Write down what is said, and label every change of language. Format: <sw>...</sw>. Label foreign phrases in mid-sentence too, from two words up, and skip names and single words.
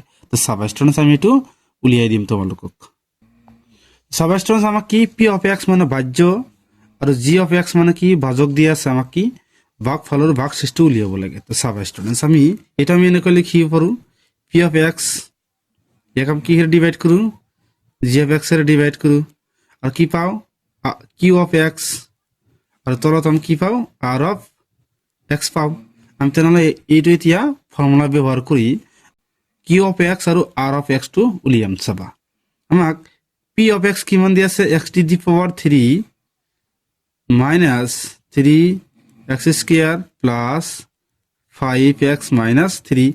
<as>তো সাবস্টেন্স আমি এটো উলিয়াই দিম তোমালোকক। সাবস্টেন্স আমাক কি</as> <en>P of x</en> <as>মানে ভাজ্য আৰু</as> <en>G of x</en> <as>মানে কি ভাজক দিয়া আছে, আমাক কি ভাগফল আৰু ভাগশেষটো উলিয়াব লাগে। তো সাবস্টেন্স আমি এটা আমি এনেকৈ লিখিব পাৰো</as> <en>P of x</en> <as>ইয়াক আমি কি হেৰে ডিভাইড কৰো</as> <en>G of x</en> <as>এৰে ডিভাইড কৰো আৰু কি পাও</as> <en>Q of x</en> <as>আৰু তলত আমি কি পাও</as> <en>R of x</en> <as>পাও। আমি তেনেহলে এইটো এতিয়া ফৰ্মুলা ব্যৱহাৰ কৰি</as> <en>Q of x</en> <as>আৰু</as> <en>R of x</en> <as>টো উলিয়াম চাবা। আমাক</as> <en>P of x</en> <as>কিমান দি আছে</as> <en>x to the power 3 minus 3 x square plus 5x minus 3.</en>